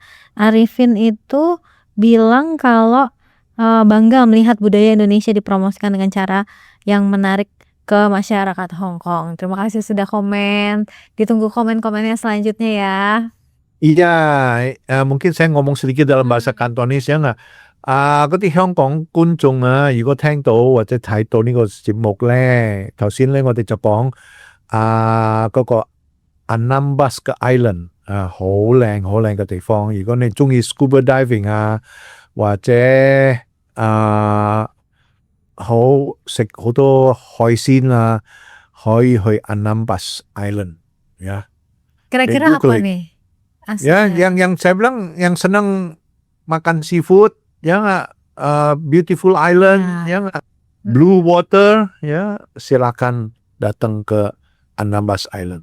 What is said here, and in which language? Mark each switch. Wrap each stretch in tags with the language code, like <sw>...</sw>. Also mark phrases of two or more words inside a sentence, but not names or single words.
<id>Arifin itu bilang kalau bangga melihat budaya Indonesia dipromosikan dengan cara yang menarik ke masyarakat Hong Kong. Terima kasih sudah komen. Ditunggu komen-komennya selanjutnya ya. Iya, mungkin saya ngomong sedikit dalam bahasa Kantonis ya enggak.</id> <yue>嗰啲香港觀眾啊，如果聽到或者睇到呢個節目咧，頭先咧我哋就講嗰個 Anambas 嘅 Island 好靚嘅地方。如果你中意</yue> <en>scuba diving</en> <yue>啊，或者好食好多海鮮啊，可以去 Anambas Island ya.</yue> <id>Kira-kira Itu apa klik. nih? Ya, Aslinya. yang saya bilang yang senang makan seafood, ya nggak,</id> <en>beautiful island,</en> <id>ya nggak,</id> <en>blue water,</en> <id>ya silakan datang ke Anambas Island.</id>